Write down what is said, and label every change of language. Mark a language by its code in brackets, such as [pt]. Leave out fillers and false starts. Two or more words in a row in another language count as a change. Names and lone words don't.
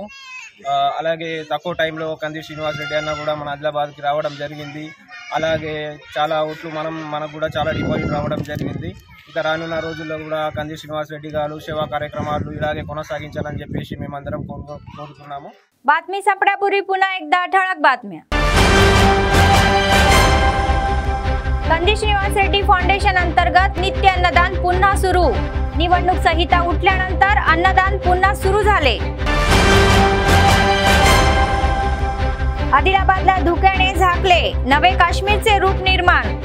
[te] అలాగే తక్కువ టైంలో కంది శ్రీనివాస్ రెడ్డి అన్న కూడా మన ఆదిలాబాద్కి రావడం జరిగింది। అలాగే చాలా ఓట్లు మనకు కూడా చాలా డిపాజిట్ రావడం జరిగింది। ఇక రానున్న రోజుల్లో కూడా కంది శ్రీనివాస్ రెడ్డి గారు సేవా కార్యక్రమాలు ఇలాగే కొనసాగించాలని చెప్పేసి మేమందరం కోరుతున్నాము। [mr] बातमी संपण्यापूर्वी पुन्हा एकदा ठळक बातम्या। कंदी श्रीनिवास रेड्डी फाउंडेशन अंतर्गत नित्य अन्नदान पुन्हा सुरू। निवडणूक संहिता उठल्यानंतर अन्नदान पुन्हा सुरू झाले। आदिलाबादला धुक्याने झाकले, नवे काश्मीरचे रूप निर्माण।